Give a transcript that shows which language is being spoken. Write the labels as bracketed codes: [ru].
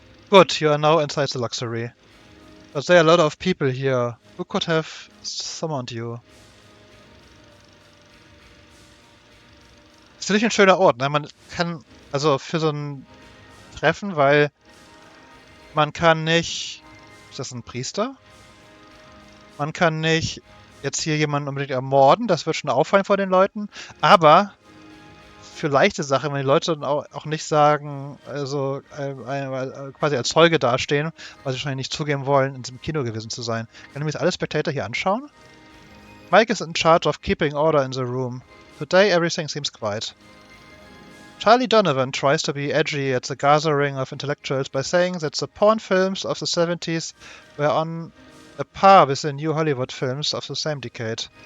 [en] Good, you are now inside the luxury. But there are a lot of people here. Who could have summoned you? [de] Ist natürlich ein schöner Ort, ne? Man kann, also für so ein Treffen, weil man kann nicht... Ist das ein Priester? Man kann nicht jetzt hier jemanden unbedingt ermorden, das wird schon auffallen vor den Leuten, aber für leichte Sachen, wenn die Leute dann auch nicht sagen, also quasi als Zeuge dastehen, weil sie wahrscheinlich nicht zugeben wollen, in diesem Kino gewesen zu sein. Kann ich mir jetzt alle Spectator hier anschauen? [en] Mike is in charge of keeping order in the room. Today everything seems quiet. Charlie Donovan tries to be edgy at the gathering of intellectuals by saying that the porn films of the 70s were on a par with the new Hollywood films of the same decade.